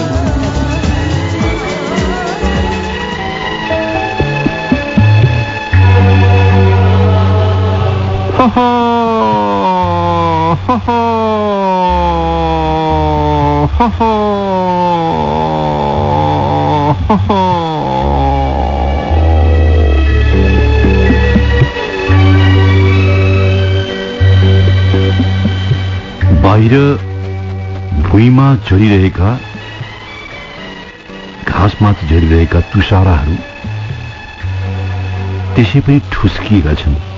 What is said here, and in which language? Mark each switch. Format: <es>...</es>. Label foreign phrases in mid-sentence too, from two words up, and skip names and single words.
<ne>Ho ho ho ho ho ho ho ho. बाहिर भुइँमा झरिरहेका घाँसमाथि झरिरहेका तुषाराहरू त्यसै पनि ठुस्किएका छन्।</ne>